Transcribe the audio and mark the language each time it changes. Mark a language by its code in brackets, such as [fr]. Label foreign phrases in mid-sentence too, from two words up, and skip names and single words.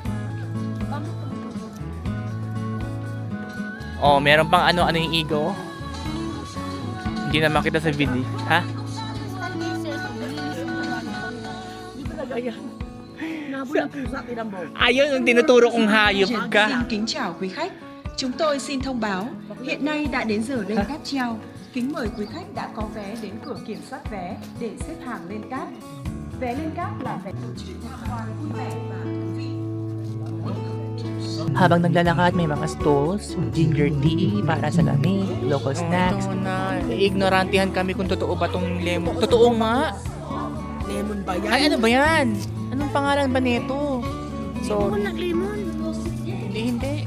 [tl] Oh, meron pang ano yung ego. Hindi na makita sa video. Ha? Hindi talaga yan. Nabol ng pusa, tinambo. Ayun, yung tinuturo kong hayop ka. [vi] Xin kính chào quý khách. Chúng tôi xin thông báo, hiện nay đã đến giờ lên cáp treo. Kính mời quý khách đã có vé đến cửa kiểm soát vé để xếp hàng lên cáp. Vé lên cáp là vé chuyến tham quan vui vẻ và thú vị. [tl] Habang naglalakad, may mga stalls, [en] ginger tea [tl] para sa lamig, [en] local snacks. [tl] Ito na. Ignorantihan kami kung totoo ba tong lemon. Totoo nga. Lemon ba yan? Ay, ano ba yan? Anong pangalan ba nito? So, Lemon na lemon. hindi.